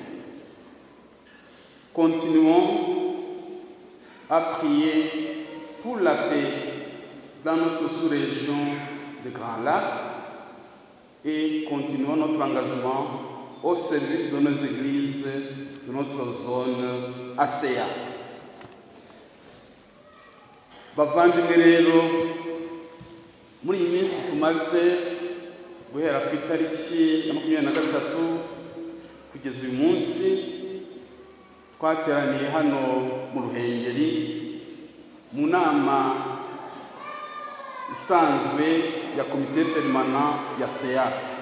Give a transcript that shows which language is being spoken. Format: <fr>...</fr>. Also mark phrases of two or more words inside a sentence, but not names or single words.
<fr>Continuons à prier pour la paix dans notre sous-région des Grands Lacs et continuons notre engagement au service de nos églises, de notre zone ASEA.</fr> <rw>Bavandimwe rero, muri iyi minsi tumaze guhera ku itariki ya 23 kugeza uyu munsi, twateraniye hano mu Ruhengeri mu nama isanzwe ya komite permanent ya CEAC.</rw>